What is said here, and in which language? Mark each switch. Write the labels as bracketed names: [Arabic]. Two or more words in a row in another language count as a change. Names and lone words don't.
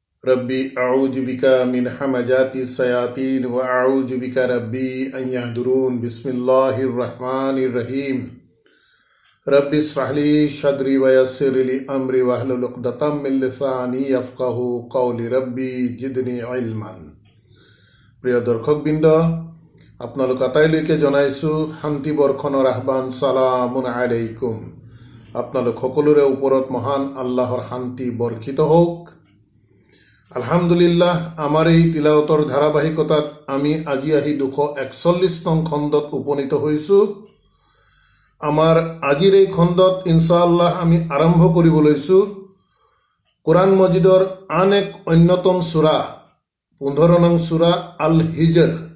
[Arabic] رب أعوذ بك من همزات الشياطين وأعوذ بك رب أن يحضرون بسم الله الرحمن الرحيم رب اشرح لي صدري ويسر لي أمري واحلل عقدة من لساني يفقهوا قولي رب زدني علما. [Assamese] প্ৰিয় দৰ্শকবৃন্দ, আপোনালোক আটাইলৈকে জনাইছোঁ শান্তি বৰ্ষণৰ আহ্বান, [Arabic] سلام عليكم. [Assamese] আপোনালোক সকলোৰে ওপৰত মহান আল্লাহৰ শান্তি বৰ্ষিত হওক। আলহামদুলিল্লাহ, আমাৰ এই তিলাৱতৰ ধাৰাবাহিকতাত আমি আজি আহি 241 নং খণ্ডত উপনীত হৈছোঁ। আমাৰ আজিৰ এই খণ্ডত ইনশাআল্লাহ আমি আৰম্ভ কৰিব লৈছোঁ কোৰআন মজিদৰ আন এক অন্যতম সূৰা 15 নং সূৰা আল হিজৰ।